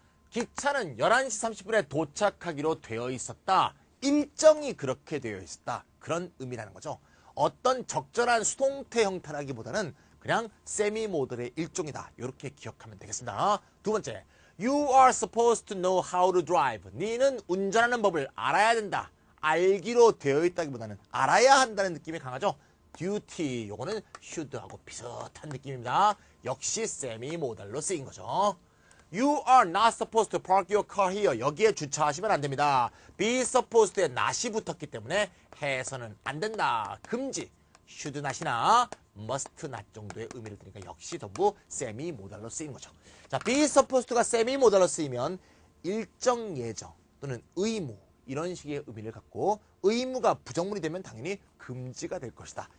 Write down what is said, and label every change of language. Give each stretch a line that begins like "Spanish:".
Korean: 기차는 11시 30분에 도착하기로 되어 있었다. 일정이 그렇게 되어 있었다. 그런 의미라는 거죠. 어떤 적절한 수동태 형태라기보다는 그냥 세미 모델의 일종이다. 이렇게 기억하면 되겠습니다. 두 번째,
English: you are supposed to know how to drive.
Korean: 니는 운전하는 법을 알아야 된다. 알기로 되어 있다기보다는 알아야 한다는 느낌이 강하죠. duty, 요거는 should하고 비슷한 느낌입니다. 역시 세미 모델로 쓰인 거죠.
English: You are not supposed to park your car here.
Korean: 여기에 주차하시면 안 됩니다. be supposed에 not이 붙었기 때문에 해서는 안 된다. 금지. should not이나 must not 정도의 의미를 드니까 역시 전부 세미 모델로 쓰인 거죠. 자, be supposed가 세미 모델로 쓰이면 일정 예정 또는 의무 이런 식의 의미를 갖고 의무가 부정문이 되면 당연히 금지가 될 것이다.